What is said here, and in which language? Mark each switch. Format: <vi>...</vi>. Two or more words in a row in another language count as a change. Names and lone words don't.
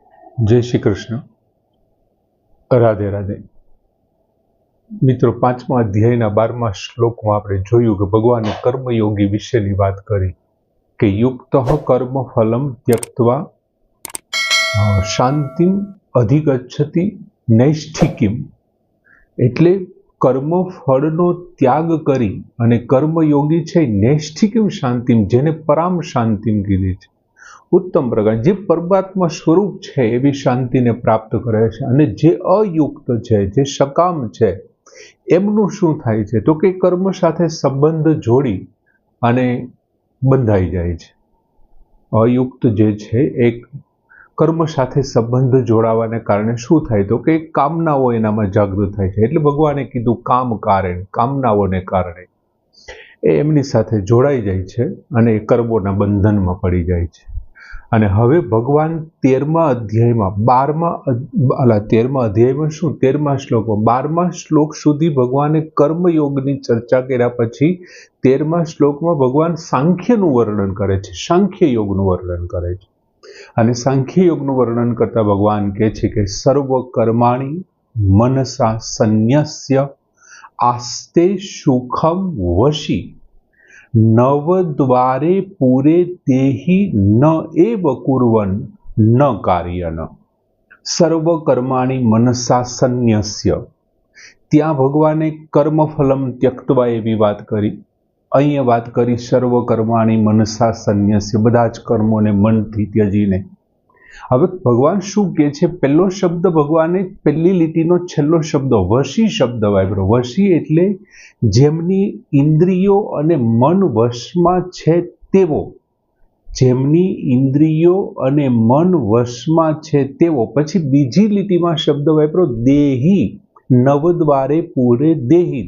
<hi>जय श्री कृष्ण। राधे राधे।</hi> <gu>મિત્રો, 5મા અધ્યાયના 12મા શ્લોકમાં આપણે જોયું કે ભગવાને કર્મયોગી વિશેની વાત કરી કે</gu> <sa>युक्तः कर्म फलम त्यक्त्वा शांतिम अधिगच्छति नैष्ठिकीम,</sa> <gu>એટલે કર્મ ફળનો ત્યાગ કરી અને કર્મયોગી છે</gu> <sa>नैष्ठिकीम शांतिम,</sa> <gu>જેને</gu> <sa>पराम शांतिम</sa> <gu>કીધી છે। ઉત્તમ પ્રકાર જે પરમાત્મા સ્વરૂપ હૈ એવી શાંતિ ને પ્રાપ્ત કરે છે। અને જે અયુક્ત હૈ, જે સકામ હૈ, એમનું શું થાય છે તો કે કર્મ સાથે સંબંધ જોડી અને બંધાઈ જાય છે। અયુક્ત જે છે એક કર્મ સાથે સંબંધ જોડાવાને કારણે શું થાય તો કે કામનાઓ એનામાં જાગૃત થાય છે। એટલે ભગવાને કીધું કામ કારણ, કામનાઓને કારણે એ એમની સાથે જોડાઈ જાય છે અને કર્મોના બંધનમાં પડી જાય છે। અને હવે ભગવાન 13મા અધ્યાયમાં 13મા અધ્યાયમાં શું 13મા શ્લોકમાં 12મા શ્લોક સુધી ભગવાને કર્મયોગની ચર્ચા કર્યા પછી 13મા શ્લોકમાં ભગવાન સાંખ્યનું વર્ણન કરે છે, સાંખ્ય યોગનું વર્ણન કરે છે। અને સાંખ્ય યોગનું વર્ણન કરતા ભગવાન કહે છે કે</gu> <sa>સર્વ કર્માણિ મનસા સંન્યસ્ય આસ્તે સુખમ વશી नवद्वारे पूरे देहि न एव कुर्वन् न कार्यन सर्व कर्माणि मनसा संन्यस्य।</sa> <gu>ત્યા ભગવાને</gu> <sa>कर्मफलम त्यक्त्वा</sa> <gu>એવી વાત કરી, અહીંયા વાત કરી</gu> <sa>सर्व कर्माणि मनसा संन्यस्य,</sa> <gu>બધા જ કર્મોને મનથી ત્યજીને। હવે ભગવાન શું કહે છે? પહેલો શબ્દ ભગવાને પહેલી લીટીનો છેલ્લો શબ્દ વશી શબ્દ વાપર્યો। વશી એટલે જેમની ઇન્દ્રિયો અને મન વશમાં છે તેવો, જેમની ઇન્દ્રિયો અને મન વશમાં છે તેવો। પછી બીજી લીટીમાં શબ્દ વાપર્યો દેહી,</gu> <sa>નવદ્વારે પૂરે દેહી।</sa>